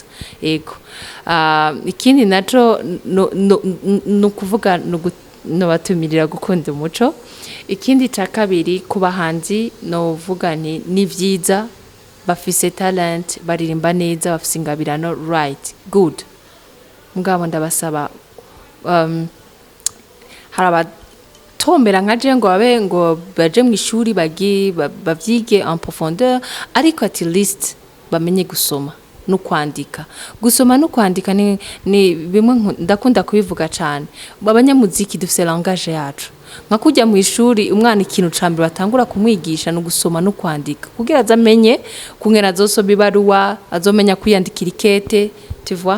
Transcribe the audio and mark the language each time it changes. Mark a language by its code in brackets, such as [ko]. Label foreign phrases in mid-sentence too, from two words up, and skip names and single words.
[rn] Ego. Ikindi naco no kuvuga no batumirira gukunda umuco. Ikindi ca kabiri ku bahanzi no vuga ni vyiza bafise talent baririmba neza bafise ingabirano [en] right good. [rn] Mugabo ndabasaba haraba tombera nkaje ngo babe ngo baje mu ishuri bavyige [fr] en profondeur [rn] ariko [en] at least [rn] bamenye gusoma no kwandika. Gusoma no kwandika ni bimwe ndakunda kubivuga cyane. Abanyamuziki dufise langage yacu. Nka kujya mu ishuri umwana ikintu cambere batangura kumwigisha no gusoma no kwandika. Kugira azamenye kungena zosoma ibaruwa, azomenya kwiyandikira ikete, [fr] tu vois?